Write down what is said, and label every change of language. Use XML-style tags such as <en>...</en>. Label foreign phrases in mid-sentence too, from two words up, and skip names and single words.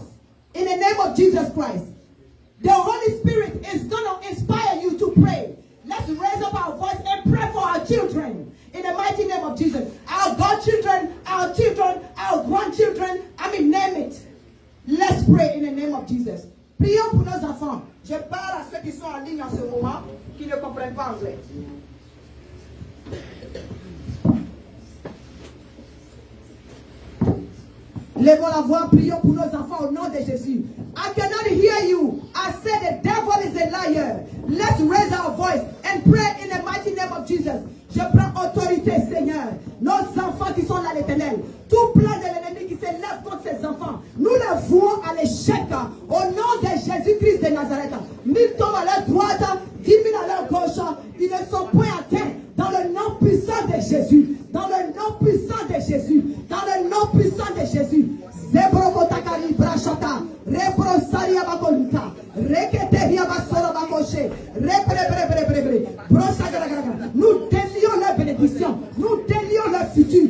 <en>In the name of Jesus Christ. The Holy Spirit is going to inspire you to pray. Let's raise up our voice and pray for our children. In the mighty name of Jesus. Our godchildren, our children, our grandchildren. Name it. Let's pray in the name of Jesus.</en> <fr>Prions pour nos enfants. Je parle à ceux qui sont en ligne en ce moment, qui ne comprennent pas anglais. Lèvons la voix, prions pour nos enfants au nom de Jésus.</fr> <en>I cannot hear you. I said the devil is a liar. Let's raise our voice and pray in the mighty name of Jesus.</en> <fr>Je prends autorité, Seigneur. Nos enfants qui sont dans l'éternel. Tout plan de l'ennemi qui s'élève contre ces enfants, nous les vouons à l'échec au nom de Jésus-Christ de Nazareth. 1000 tombent à leur droite, 10 000 à leur gauche. Ils ne sont point atteints dans le nom puissant de Jésus. Dans le nom puissant de Jésus. Dans le nom puissant de Jésus. Zebrokotakari brachata. Rebrosaria bakolita. Reketeria basoro bakoshe. Nous délions leur bénédiction. Nous délions leur futur.</fr>